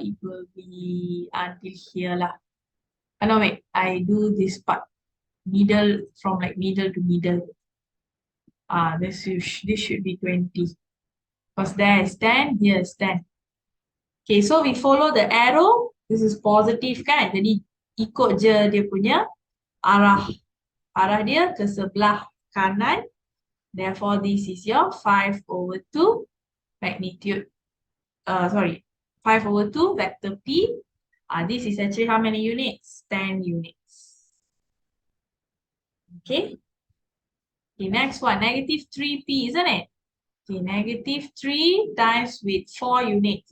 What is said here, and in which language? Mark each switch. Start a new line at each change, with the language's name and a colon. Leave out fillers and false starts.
English: It will be until here lah. Oh, no, wait. I do this part. Middle, from like middle to middle. This should be 20. Because there is 10, here is 10. Okay, so we follow the arrow. This is positive
Malay: kan? Jadi ikut je dia punya arah. Arah dia ke sebelah kanan.
English: Therefore, this is your 5/2 magnitude. 5/2 vector P. This is actually how many units? 10 units. Okay. The next one, -3P, isn't it? Okay, -3 times with 4 units.